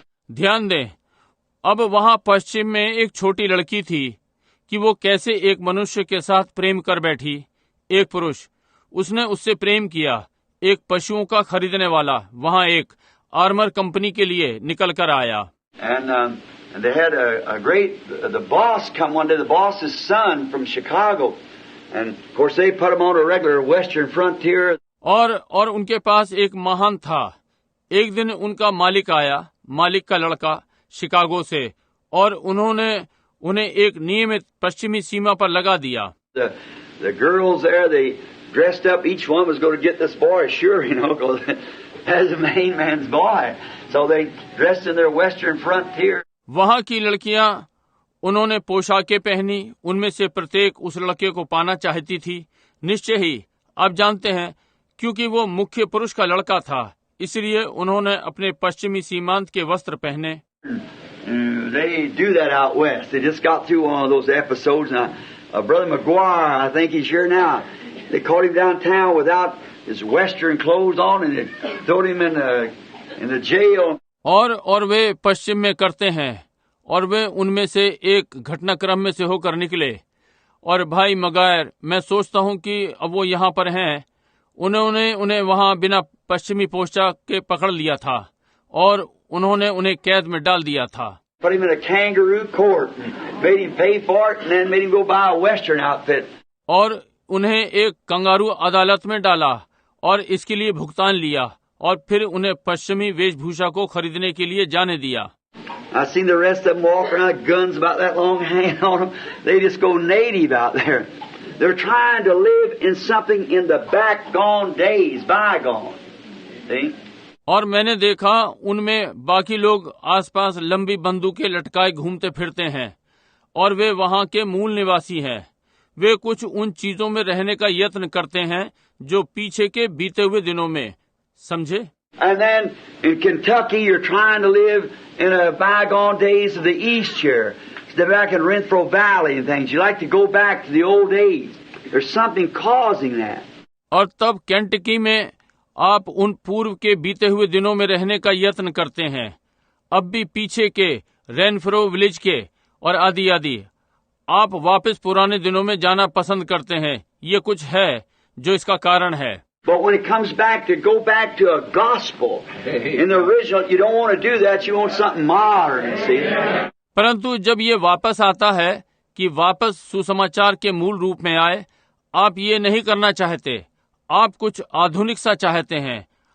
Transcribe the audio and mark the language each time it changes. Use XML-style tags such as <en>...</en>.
<hi>ध्यान दें, अब वहाँ पश्चिम में एक छोटी लड़की थी कि वो कैसे एक मनुष्य के साथ प्रेम कर बैठी। एक पुरुष, उसने उससे प्रेम किया, एक पशुओं का खरीदने वाला वहाँ एक आर्मर कंपनी के लिए निकल कर आया।</hi> <en>And they had the boss come one day, the boss's son from Chicago, and of course they put him on a regular Western frontier.</en> <hi>और उनके पास एक महान था। एक दिन उनका मालिक आया, मालिक का लड़का शिकागो से, और उन्होंने उन्हें एक नियमित पश्चिमी सीमा पर लगा दिया।</hi> <en>The girls there, they dressed up. Each one was going to get this boy, sure, because as a main man's boy. So they dressed in their Western frontier.</en> <hi>वहाँ की लड़कियां, उन्होंने पोशाकें पहनी, उनमें से प्रत्येक उस लड़के को पाना चाहती थी। निश्चय ही आप जानते हैं, क्योंकि वो मुख्य पुरुष का लड़का था, इसलिए उन्होंने अपने पश्चिमी सीमांत के वस्त्र पहने।</hi> <en>They do that out west. They just got through one of those episodes. Now, Brother McGuire, I think he's here now. They caught him downtown without his Western clothes on, and they threw him in the jail.</en> <hi>और वे पश्चिम में करते हैं, और वे उनमें से एक घटनाक्रम में से होकर निकले। और भाई मगायर, मैं सोचता हूँ कि अब वो यहाँ पर हैं। उन्होंने उन्हें वहाँ बिना पश्चिमी पोशाक के पकड़ लिया था और उन्होंने उन्हें कैद में डाल दिया था।</hi> <en>Put him in a kangaroo court and made him pay for it, and then made him go buy a Western outfit.</en> <hi>और उन्हें एक कंगारू अदालत में डाला और इसके लिए भुगतान लिया, और फिर उन्हें पश्चिमी वेशभूषा को खरीदने के लिए जाने दिया।</hi> <en>I seen the rest of them walking around with guns about that long hanging on them. They just go native out there. They're trying to live in something in the bygone days, bygone. See?</en> <hi>और मैंने देखा उनमें बाकी लोग आसपास लंबी बंदूकें लटकाए घूमते फिरते हैं, और वे वहाँ के मूल निवासी हैं। वे कुछ उन चीजों में रहने का यत्न करते हैं जो पीछे के बीते हुए दिनों में, समझे।</hi> <en>And then in Kentucky, you're trying to live in a bygone days of the East here. They're back in Renfro Valley and things. You like to go back to the old days. There's something causing that.</en> <hi>और तब Kentucky में आप उन पूर्व के बीते हुए दिनों में रहने का यत्न करते हैं, अब भी पीछे के रेनफ्रो विलेज के और आदि आदि। आप वापस पुराने दिनों में जाना पसंद करते हैं। ये कुछ है जो इसका कारण है।</hi> <en>But when it comes back to go back to a gospel in the original, you don't want to do that. You want something modern, see?</en> <hi>परंतु जब ये वापस आता है कि वापस सुसमाचार के मूल रूप में आए, आप ये नहीं करना चाहते। आप कुछ आधुनिक सा चाहते हैं।</hi>